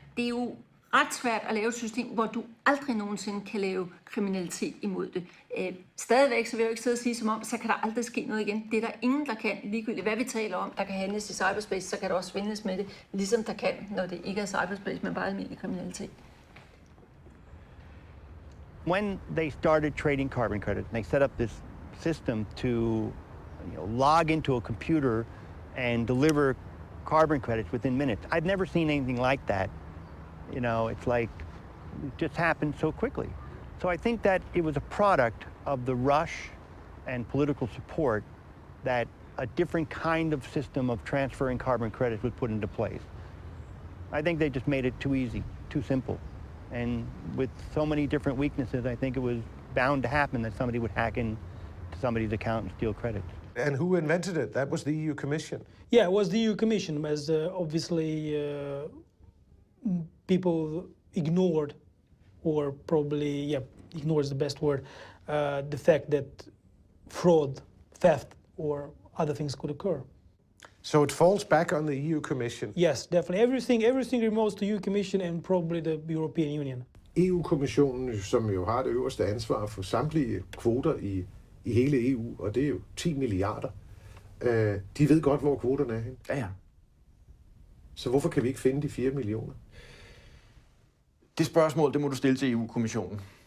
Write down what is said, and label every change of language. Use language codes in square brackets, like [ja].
[da] Det er jo ret svært at lave et system, hvor du aldrig nogensinde kan lave kriminalitet imod det. Stadigvæk, så vil jeg jo ikke sidde og sige som om, så kan der aldrig ske noget igen. Det er der ingen, der kan, ligegyldigt hvad vi taler om, der kan handles i cyberspace, så kan der også svindles med det, ligesom der kan, når det ikke er cyberspace, men bare almindelig kriminalitet. [en] When they started trading carbon credits, they set up this system to log into a computer and deliver carbon credits within minutes. I've never seen anything like that. You know, it's like it just happened so quickly. So I think that it was a product of the rush and political support that a different kind of system of transferring carbon credits was put into place. I think they just made it too easy, too simple. And with so many different weaknesses, I think it was bound to happen that somebody would hack into somebody's account and steal credits. And who invented it? That was the EU Commission. Yeah, it was the EU Commission, as obviously people ignored, or probably, ignore is the best word, the fact that fraud, theft, or other things could occur. So it falls back on the EU Commission? Yes, definitely. Everything remotes to EU Commission and probably the European Union. [da] EU-kommissionen, som jo har det øverste ansvar for samtlige kvoter i hele EU, og det er jo 10 milliarder, de ved godt, hvor kvoterne er henne. Ja. Så hvorfor kan vi ikke finde de 4 millioner? Det spørgsmål, det må du stille til EU-kommissionen.